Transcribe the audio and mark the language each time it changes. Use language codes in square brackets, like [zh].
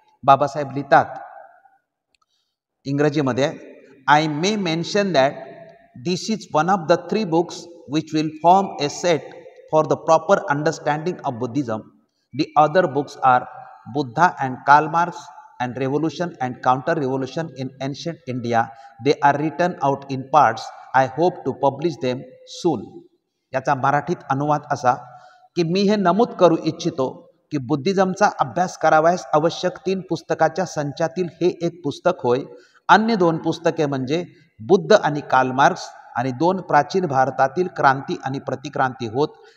[mr] बाबासाहेब लिहितात इंग्रजीमध्ये, [en] I may mention that this is one of the 3 books which will form a set for the proper understanding of Buddhism. The other books are Buddha and Karl Marx and revolution and counter revolution in ancient India. They are written out in parts. I hope to publish them soon. [mr] याचा मराठीत अनुवाद असा की मी हे नमूद करू इच्छितो की बुद्धिझमचा अभ्यास करावयास आवश्यक 3 पुस्तकाच्या संचातील हे एक पुस्तक होय. अन्य 2 पुस्तके म्हणजे बुद्ध आणि कार्ल मार्क्स आणि 2 प्राचीन भारतातील क्रांती आणि प्रतिक्रांती होत.